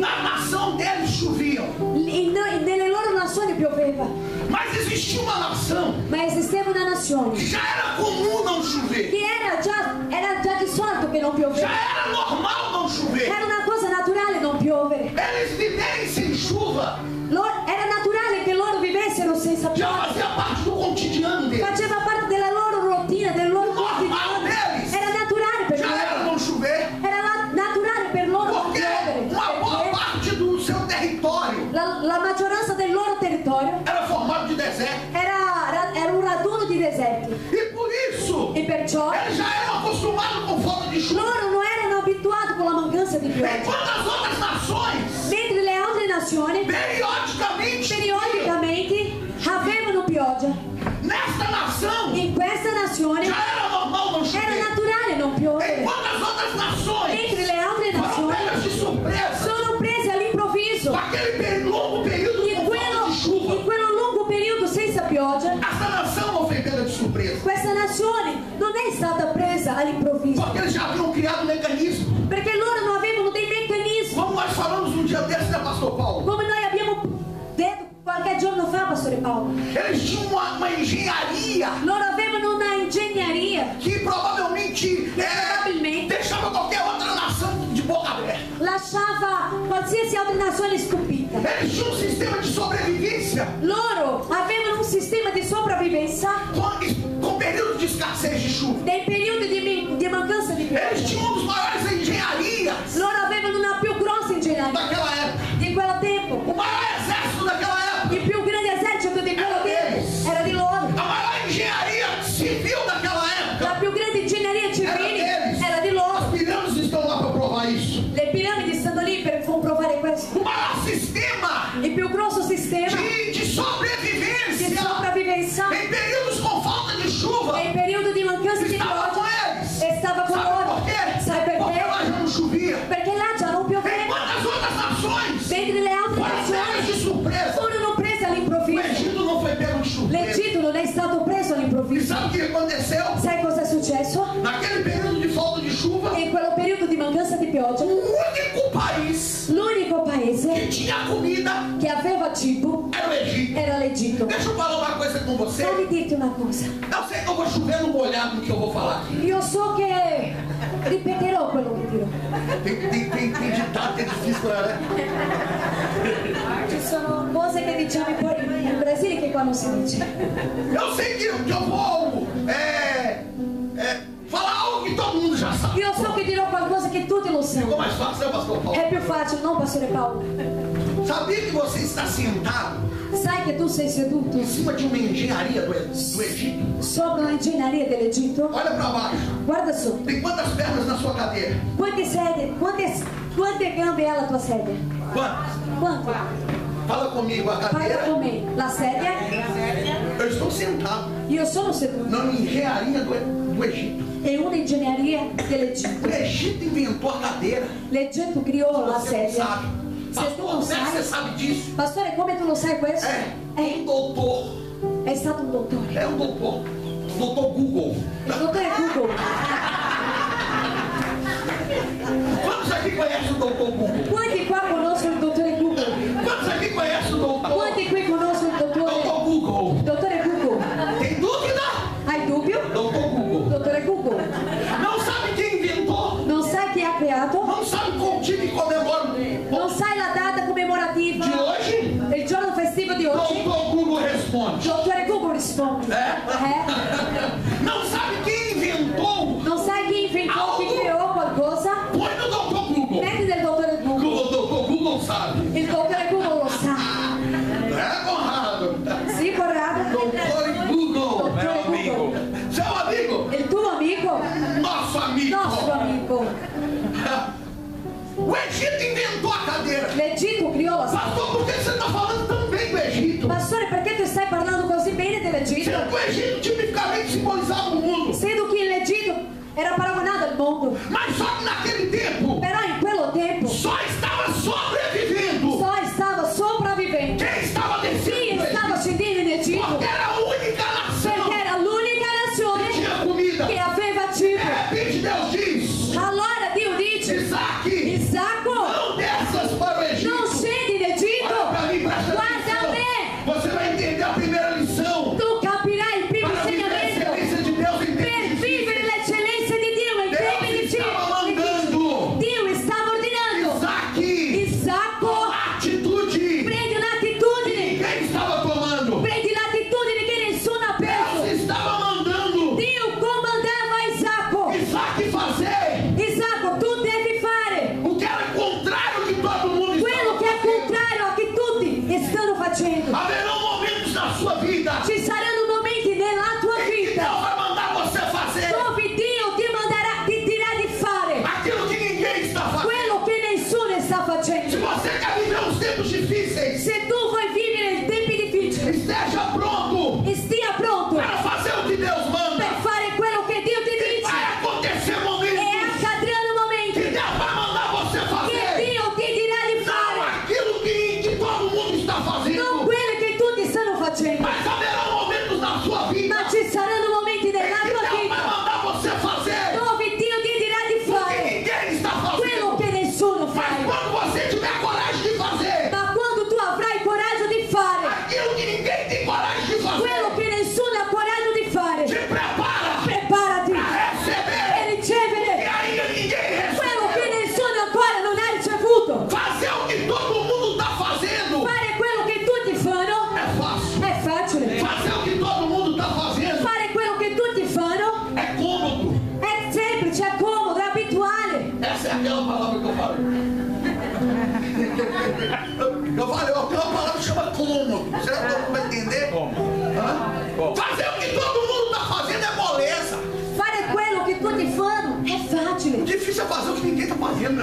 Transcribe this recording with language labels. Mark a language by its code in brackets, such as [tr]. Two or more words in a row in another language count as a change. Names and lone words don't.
[pt] na nação deles choviam. [it] nelle loro nazioni pioveva. [pt] Mas existia uma nação [it] Ma esisteva una nazione [pt] que já era comum não chover. [it] che era già di solito che non [pt] Já [it] pioveva. [pt] era normal não chover. [it] Era una cosa naturale non piovere. [pt] Eles viverem sem chuva [it] Era naturale che loro vivessero senza [pt] já [it] pioggia. [pt] fazia parte do cotidiano deles. [it] Faceva parte della loro routine, del loro quotidiano. [pt] deles. [it] Era naturale per [pt] Já era [it] loro. [pt] não chover. [it] Era naturale per loro non [pt] Porque [it] piovere. [pt] uma boa [it] Perché [pt] parte do seu território [it] la maggioranza del loro territorio [pt] era formado de deserto. [it] era un raduno di deserti. [pt] E por isso, [it] E perciò [pt] eles já eram acostumados com falta de chuva. [it] loro non erano abituati con la mancanza di pioggia. [pt] Enquanto as outras nações, [it] Mentre le altre nazioni [pt] periodicamente, [it] periodicamente avevano pioggia. [pt] nesta nação, [it] In questa nazione [pt] já era normal não [it] era [pt] chover. [it] naturale non piovere. [pt] Enquanto as outras nações [it] Mentre le altre [pt] foram [it] nazioni [pt] pegas de surpresa, [it] sono prese all'improvviso. [pt] naquele longo período [it] In [pt] com falta de chuva, [it] quello lungo periodo senza pioggia, [pt] essa nação não foi pega de surpresa. [it] questa nazione non è stata presa all'improvviso. [pt] Porque eles já haviam criado um mecanismo. [it] Perché loro non avevano dei meccanismi. [pt] Como nós falamos um dia desse, né, pastor Paulo? [it] Come noi abbiamo detto qualche giorno fa, Pastore Paolo. [pt] Eles tinham uma engenharia [it] Loro avevano una ingegneria [pt] que provavelmente deixava qualquer outra nação de boca aberta. [it] lasciava qualsiasi altra nazione stupita. [pt] Eles tinham um sistema de sobrevivência [it] Loro avevano un sistema di sopravvivenza [pt] com período de escassez de chuva. [it] nei periodi di mancanza di [pt] Eles [it] pioggia. [pt] tinham um dos maiores engenharias [it] Loro avevano una più grossa ingegneria [pt] daquela época. [it] di quel tempo. [pt] O maior exército daquela época. [it] Il più grande esercito di quello tempo era di loro. [pt] A maior engenharia civil daquela época. [it] La più grande ingegneria civile era di [pt] As [it] loro. [pt] pirâmides estão lá para provar isso. [it] Le piramidi stanno lì per comprovare questo. [pt] O maior sistema [it] Il più grosso sistema [pt] de [it] di [pt] sobrevivência [it] sopravvivenza [pt] em períodos com falta de chuva [it] nei periodi di mancanza di [pt] estava com [it] pioggia [pt] eles. [it] e stava con [pt] Sabe [it] loro. [pt] por quê? [it] Sai [pt] Porque [it] perché? [pt] lá já não chovia. [it] Perché là già non pioveva. [pt] Enquanto as outras nações [it] Mentre le altre [pt] foram pegas de [it] nazioni [pt] surpresa, [it] furono prese [pt] o [it] all'improvviso. [pt] Egito não foi pego de surpresa. [it] L'Egitto non è stato preso [pt] E [it] all'improvviso. [pt] sabe o que aconteceu? [it] Sai cosa è successo? [pt] Naquele período de falta de chuva, [it] In quel periodo di mancanza di pioggia, [pt] o único país [it] l'unico [pt] que [it] paese [pt] tinha comida [it] che aveva cibo [pt] era o Egito. [it] era l'Egitto. [pt] Deixa eu falar uma coisa com você. [it] Fammi dirti una cosa. [pt] Eu sei que eu vou chover no molhado no que eu vou falar aqui. [it] Io so che ripeterò quello che dirò. [pt] Tem ditado que é difícil, né? [it] Ci sono cose che diciamo in Brasile che qua non si dice. [pt] Eu sei que eu vou falar algo que todo mundo já sabe. [it] Io so che dirò qualcosa che tutti lo [pt] Ficou [it] sanno. [pt] mais fácil, né, pastor Paulo? [it] È più facile, no, Pastore Paolo? [pt] Sabia que você está sentado [it] Sai che tu sei seduto [pt] em cima de uma engenharia do Egito? [it] sopra l'ingegneria dell'Egitto? [pt] Olha para baixo. [it] Guarda sotto. [pt] Tem quantas pernas na sua cadeira? [it] Quante sedie? Quante gambe ha la tua sedia? [pt] Quantas? [it] Quanto? [pt] Fala comigo, a [it] Fai [pt] cadeira. [it] con me. La sedia? [pt] Eu Eu estou sentado [it] Io sono seduto [pt] na engenharia do Egito. [it] in un'ingegneria dell'Egitto. [pt] O Egito inventou a cadeira. [it] L'Egitto criò la [pt] Você não [it] sedia. [pt] sabe. [it] Se tu [pt] Pastor, [it] non [pt] como é que você [it] sai, [pt] sabe disso? [it] pastore, come tu lo sai questo? [pt] Um doutor. [it] È stato un dottore. [pt] É um doutor. Doutor Google. [it] Il dottore Google. [pt] Quantos aqui conhecem o doutor Google? [it] Quanti qua conoscono il dottore Google? [pt] Quantos aqui conhecem o doutor? [it] Quanti qui conoscono il [pt] Doutor Google. [it] dottore Google? [pt] Tem dúvida? [it] Hai dubbio? [pt] Doutor Google. [it] Dottore Google. [pt] Não sabe quem inventou? [it] Non sai chi ha creato? [pt] Não sabe qual dia que comemora [it] Non sai la data commemorativa? [pt] de hoje? [it] Il giorno festivo di oggi? [pt] Doutor Google responde. [it] Dottore Google risponde. [pt] Não sabe quem inventou? [it] Non sai chi inventò, chi creò qualcosa? [pt] Põe no doutor Google. [it] Metti del dottore Google. [pt] O doutor Google sabe. [it] Il dottore Google lo sa. [pt] Conrado? [it] Sì, Corrado? [pt] Doutor Google. [it] Dottore Google. [pt] Seu amigo? [it] Il tuo amico? [pt] Nosso amigo. [it] Nostro amico. [pt] O Egito inventou a cadeira. [it] L'Egitto criò la sedia. [pt] Pastor, por que você está falando tão bem do Egito? [it] Pastore, perché tu stai parlando così bene dell'Egitto? [pt] Sendo que o Egito tipicamente simbolizava o mundo. [it] Sendo che l'Egitto era paragonato al mondo. [pt] Mas só que naquele tempo, [it] Però in quello tempo [pt] só estava sobrevivendo [it] só stava sopravvivendo. [pt] quem estava descendo. [it] Chi [pt] do [it] stava [pt] Egito. [it] scendendo in Egitto? [pt] Porque era a única nação [it] Perché era l'unica [pt] que [it] nazione [pt] tinha comida. [it] che aveva [pt] De [it] cibo. [pt] repente Deus diz: [it] Allora Dio dice: [pt] Isaac, [it] Isacco, [pt] não desças para o Egito. [it] non scendi in Egitto. [pt] Olha para mim, presta [it] Guarda [pt] atenção. [it] me. [pt] Você vai entender a primeira lição. [it] Tu capirai il primo [pt] Para viver a [it] insegnamento. [pt] excelência de Deus em [it] Per [pt] tempo difícil. [it] vivere l'eccellenza di Dio in tempi [pt] Deus estava [it] difficili. [pt] mandando [it] Dio stava ordinando. [pt] Isaac [it] Isacco, [pt] atitude [it] prendi un'attitudine. [pt] ninguém estava tomando. [it] Prendi l'attitudine che nessuno ha preso. [pt] Deus estava mandando [it] Dio comandava a Isacco. [pt] Isaac fazer [it] Isacco, tu devi fare [pt] o que era contrário que todo mundo [it] quello che è [pt] estava fazendo. [it] contrario a che tutti stanno facendo. [pt] Haverão momentos na sua vida [it] Ci saranno momenti nella tua [pt] em que [it] vita [pt] Deus vai mandar você fazer [it] dove Dio ti dirà di fare [pt] aquilo que ninguém está fazendo. [it] quello che nessuno sta [pt] Se [it] facendo. [pt] você quer viver uns tempos difíceis, [it] Se tu vuoi vivere in tempi difficili, [pt] esteja pronto [it] stia pronto [pt] para fazer o que Deus manda. [it] per fare quello che Dio ti [pt] Vai [it] dice. [pt] acontecer [it] E [pt] momentos [it] accadranno [pt] que [it] momenti [pt] Deus vai mandar você [it] che [pt] fazer. [it] Dio ti dirà di [pt] Não [it] fare, [pt] aquilo que todo mundo está [it] non [pt] fazendo. [it] quello che tutti stanno facendo, [pt] Mas haverão momentos na sua vida [it] ma ci saranno momenti [pt] em que [it] nella tua [pt] Deus vai [it] vita [pt] mandar você fazer [it] dove Dio ti dirà di [pt] o que [it] fare [pt] ninguém está [it] quello [pt] fazendo. [it] che nessuno [pt] Mas [it] fa. [pt] quando você tiver coragem de fazer [it] Ma quando tu avrai coraggio di fare [pt] aquilo que ninguém tem coragem de [it] quello [pt] fazer, [it] che nessuno ha coraggio di fare, [pt] te prepara [it] preparati [pt] para [it] e [pt] receber e [it] ricevere [pt] ainda ninguém [it] quello che [pt] recebeu. [it] nessuno ancora non ha ricevuto. [pt] Fazer o que todo mundo está fazendo [it] Fare quello che tutti fanno [pt] é fácil. [it] è facile. [pt] Fazer o que todo mundo está fazendo [it] Fare quello che tutti fanno [pt] é cômodo. [it] è semplice, è comodo, è abituale. [pt] Essa é aquela palavra que eu falei. Eu falei, ó, tem uma palavra que chama cômodo. Você vai entender? Hã? Fazer o que todo mundo está fazendo é moleza. [it] Fare quello che tutti fanno è [pt] O [it] facile. [pt] difícil é fazer o que ninguém está fazendo.